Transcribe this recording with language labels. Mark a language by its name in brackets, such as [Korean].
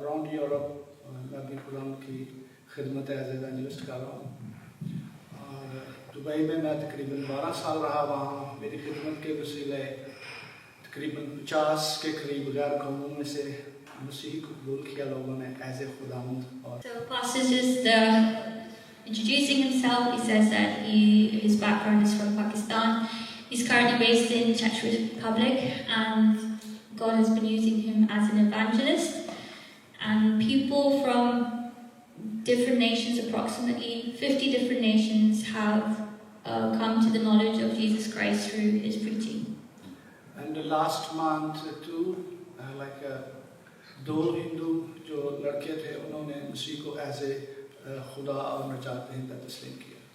[Hindi] Around Europe मैं भी खुदावंद की खिदमत एज एवेंजलिस्ट कर रहा हूँ। और दुबई में मैं तकरीबन 12 साल रहा। वहाँ मेरी खिदमत के वसीले तकरीबन 50 के करीब गैर कौमों में से मसीह को कबूल किया लोगों ने एज ए खुदावंद। और [English] So Pastor just introducing himself, he says that his background is from Pakistan. He's currently based in Czech Republic, and God has been using him as an evangelist. And people from different nations, approximately 50 different nations, have come to the knowledge of Jesus Christ through his preaching. And last month too, [Hindi] दो हिंदू जो लड़के थे उन्होंने मसीह को as a खुदा और नजात दहिंदा तस्लीम किया।